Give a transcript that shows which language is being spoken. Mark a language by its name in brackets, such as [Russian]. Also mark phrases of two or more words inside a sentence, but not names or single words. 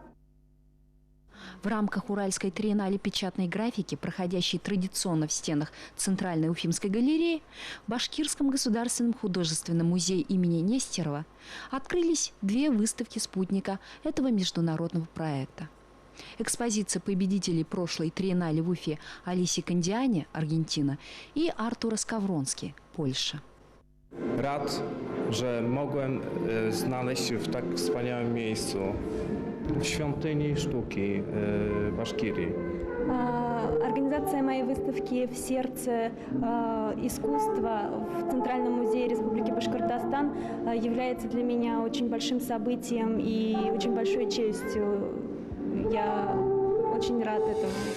[Russian] В рамках Уральской триеннале печатной графики, проходящей традиционно в стенах Центральной Уфимской галереи, в Башкирском государственном художественном музее имени Нестерова открылись 2 выставки спутника этого международного проекта. Экспозиция победителей прошлой триеннале в Уфе Алисии Кандиани, Аргентина, и Артура Skowronski, Польша. [Polish] Rad, że mogłem znaleźć się w tak wspaniałym miejscu, w świątyni sztuki Башкирии. [Russian] Организация моей выставки в сердце искусства в Центральном музее Республики Башкортостан является для меня очень большим событием и очень большой честью. Я очень рад этому.